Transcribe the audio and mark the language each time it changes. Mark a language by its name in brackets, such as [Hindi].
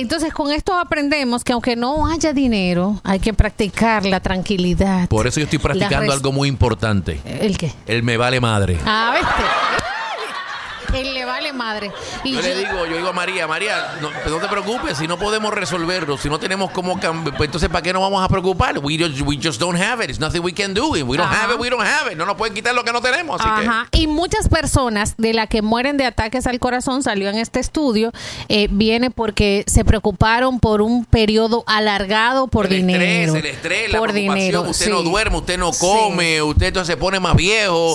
[Spanish] Entonces, con esto aprendemos que aunque no haya dinero, hay que practicar la tranquilidad. Por eso yo estoy practicando algo muy importante. ¿El qué? El me vale madre. A ver. Él le vale madre. Y yo le digo, a María, no te preocupes, si no podemos resolverlo, si no tenemos cómo cambiar, pues entonces ¿para qué nos vamos a preocupar? [English] We just don't have it. It's nothing we can do. We don't have it. [Spanish] No nos pueden quitar lo que no tenemos. Así, ajá, que... Y muchas personas de las que mueren de ataques al corazón, salió en este estudio, viene porque se preocuparon por un periodo alargado por el dinero. El estrés, la preocupación. Dinero. Usted, sí, no duerme, usted no come, sí, usted entonces se pone más viejo.